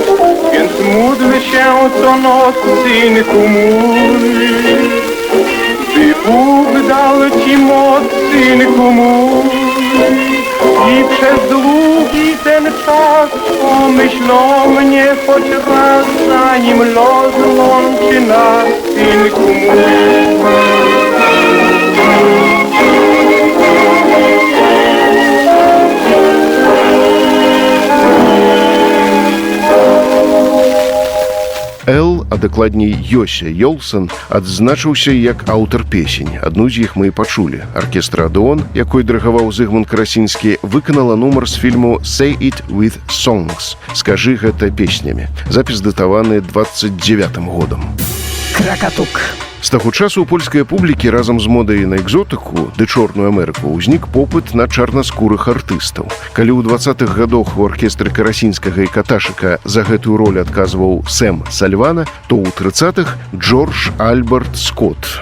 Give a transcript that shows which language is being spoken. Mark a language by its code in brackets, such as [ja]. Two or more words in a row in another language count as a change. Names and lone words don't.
[pl] Więc módl się co noc, synku mój, by Bóg dał ci moc, synku mój, i przez długi ten czas pomyśl o mnie choć raz, zanim los łączy nas, synku mój. [be] Эл, а дакладней Йося Йолсон, адзначыўся як аўтар песень. Адну з іх мы і пачулі. Аркестр «Адеон», якой дырыгаваў Зыгмунд Красінскі, выканала нумар з фільму «Say it with songs» – «Скажы гэта песнямі». Запіс датаваны 29-м годам. Кракатук. З таго часу ў польскай публікі разам з модай на экзотыку ды чорную Амерыку ўзнік попыт на чарнаскурых артыстаў. Калі ў 20-х гадах у аркестры Карасінскага і Каташыка за гэтую роль адказваў Сэм Сальвана, то ў 30-х Джордж Альберт Скотт.